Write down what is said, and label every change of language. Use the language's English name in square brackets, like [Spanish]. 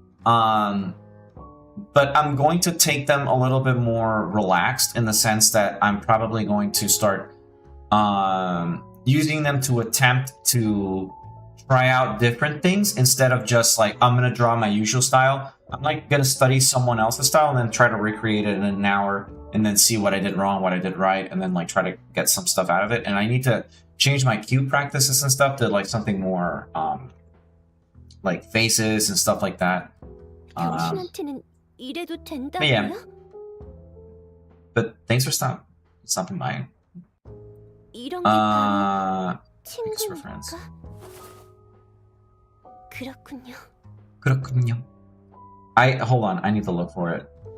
[English] But I'm going to take them a little bit more relaxed in the sense that I'm probably going to start using them to attempt to try out different things instead of just like, I'm going to draw my usual style. I'm like going to study someone else's style and then try to recreate it in an hour and then see what I did wrong, what I did right, and then like try to get some stuff out of it. And I need to change my cue practices and stuff to like something more like faces and stuff like that. [Korean] 당신한테는 이래도 된다고요? [English] Yeah. But thanks for stopping by. [Korean] 이런 게 바로 [English] thanks for friends. [Korean] 그렇군요. 그렇군요. [English] hold on, I need to look for it.